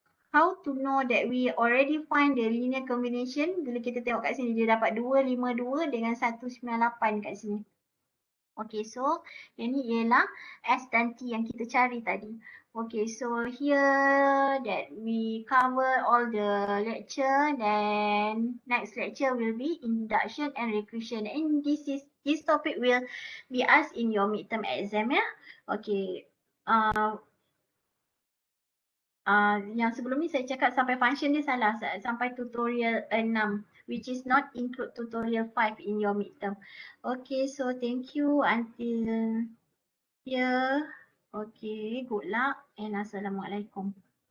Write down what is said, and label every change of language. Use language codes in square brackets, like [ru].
[en] How to know that we already find the linear combination? [ms] Bila kita tengok kat sini dia dapat 252 dengan 198 kat sini. Okay, so yang ni ialah S dan T yang kita cari tadi. [en] Okay, so here that we cover all the lecture, then next lecture will be induction and recursion. And this topic will be asked in your midterm exam, ya. Okay. [ms] Yang sebelum ni saya cakap sampai function dia salah, sampai tutorial 6. [en] which is not include tutorial 5 in your midterm. Okay, so thank you until here. Okay, good luck and Assalamualaikum.